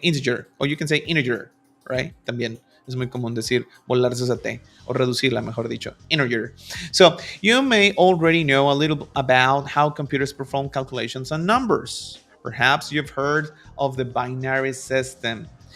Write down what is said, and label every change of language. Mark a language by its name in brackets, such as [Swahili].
[English] Integer, or you can say integer, right? [Spanish] También es muy común decir volarse esa T, o reducirla, mejor dicho, integer. [English] So, you may already know a little about how computers perform calculations on numbers. Perhaps you've heard of the binary system.